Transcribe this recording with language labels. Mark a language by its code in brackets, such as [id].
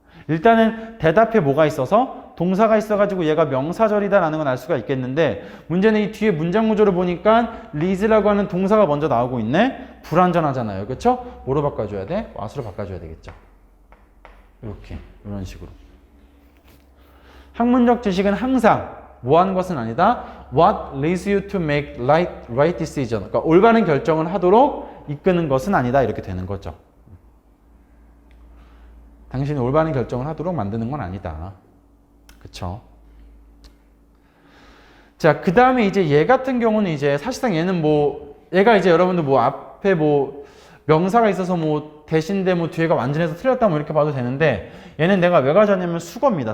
[ko] 일단은 대답에 뭐가 있어서 동사가 있어가지고 얘가 명사절이다라는 건 알 수가 있겠는데 문제는 이 뒤에 문장 구조를 보니까 leads라고 하는 동사가 먼저 나오고 있네. 불완전하잖아요. 그렇죠? 뭐로 바꿔줘야 돼? what으로 바꿔줘야 되겠죠. 이렇게 이런 식으로. 학문적 지식은 항상 뭐 하는 것은 아니다. [en] What leads you to make right decision. [ko] 그러니까 올바른 결정을 하도록 이끄는 것은 아니다. 이렇게 되는 거죠. 당신이 올바른 결정을 하도록 만드는 건 아니다. 그쵸? 자, 그 다음에 이제 얘 같은 경우는 이제 사실상 얘는 뭐, 얘가 이제 여러분들 뭐 앞에 뭐 명사가 있어서 뭐 대신데 뭐 뒤에가 완전해서 틀렸다 뭐 이렇게 봐도 되는데 얘는 내가 왜 가져왔냐면 수거입니다.